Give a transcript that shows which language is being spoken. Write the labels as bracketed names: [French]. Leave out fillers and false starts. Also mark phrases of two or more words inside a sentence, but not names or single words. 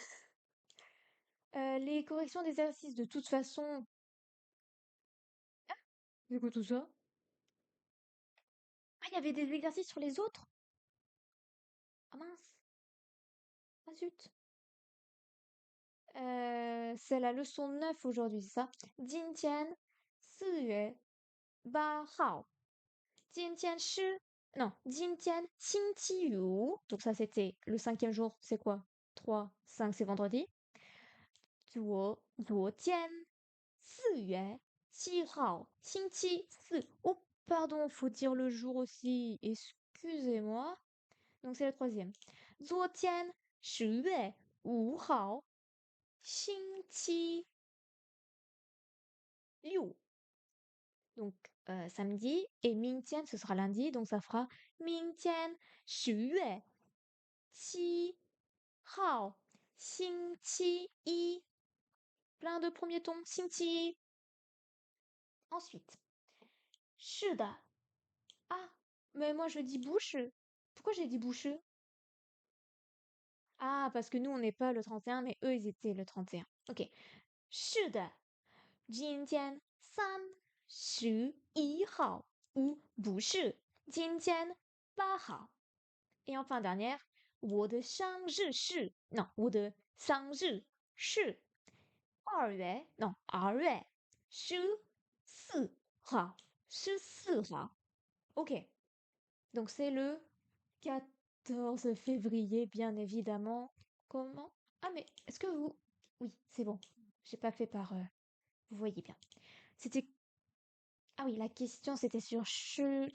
[French] Les corrections d'exercices, de toute façon... C'est quoi tout ça? Ah, il y avait des exercices sur les autres? Ah mince. Ah zut. C'est la leçon 9 aujourd'hui, c'est ça? [Chinese] 今天4月8号今天是 [French] non, [Chinese] 今天星期五 [French] donc ça c'était le cinquième jour, c'est quoi? 3, 5 c'est vendredi. [Chinese] 昨天4月7号星期四 [French] Oh pardon, faut dire le jour aussi, excusez-moi. Donc c'est le troisième. [Chinese] 昨天10月5号星期六 [French] donc samedi, et 明天 ce sera lundi, donc ça fera [Chinese] 明天10月7号星期一 [French] plein de premiers tons, 星期一 ensuite 是的 ah mais moi je dis bouche pourquoi j'ai dit bouche ah parce que nous on n'est pas le 31 mais eux ils étaient le 31 ok [Chinese] 是的今天31号 [French] ou [Chinese] 不是今天8号 [French] Et enfin dernière, [Chinese] 我的生日是 non, 我的生日是2月 non, 2月14号 14号 [English] Ok. [French] Donc c'est le 14 février, bien évidemment. Comment? Ah mais est-ce que vous... Oui, c'est bon. J'ai pas fait par... Vous voyez bien. C'était... Ah oui, la question c'était sur Chusheng.